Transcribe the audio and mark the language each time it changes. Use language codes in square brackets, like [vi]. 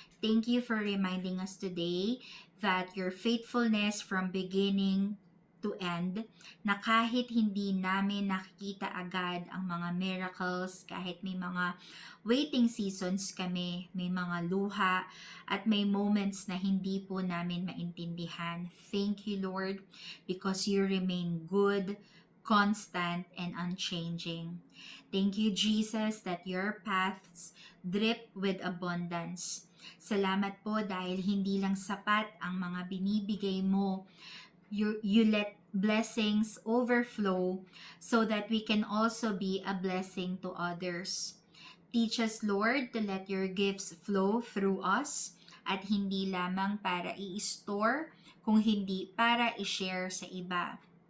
[en] Thank you for reminding us today that your faithfulness from beginning to end, [tl] na kahit hindi namin nakikita agad ang mga miracles, kahit may mga waiting seasons kami, may mga luha, at may moments na hindi po namin maintindihan. [en] Thank you, Lord, because you remain good, constant, and unchanging. Thank you, Jesus, that your paths drip with abundance. [tl] Salamat po dahil hindi lang sapat ang mga binibigay mo. [en] You let blessings overflow so that we can also be a blessing to others. Teach us, Lord, to let your gifts flow through us [tl] at hindi lamang para i-store, kung hindi para i-share sa iba.